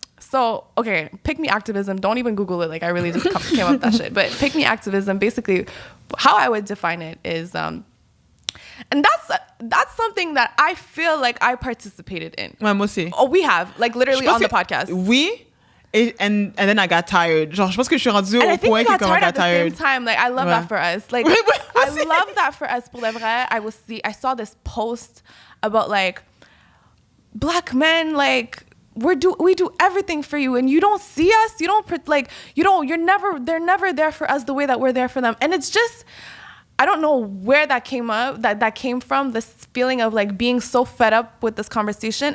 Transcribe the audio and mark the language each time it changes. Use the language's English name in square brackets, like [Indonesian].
[English] So, okay, pick me activism. Don't even Google it. Like, I really just came up with that shit. But pick me activism, basically, how I would define it is, and that's something that I feel like I participated in. [French] Ouais, moi aussi. [English] Oh, we have, like, literally on the podcast. Oui. And then I got tired. [French] Genre, je pense que je suis rendue au point que quand [English] I got tired. At the same time. Like, I love that for us. Like, I love that for us. [French] Pour le vrai, [English] I saw this post about, like, Black men, like, we do everything for you, and you don't see us. They're never there for us the way that we're there for them. And it's just, I don't know where that came up, that came from, this feeling of, like, being so fed up with this conversation.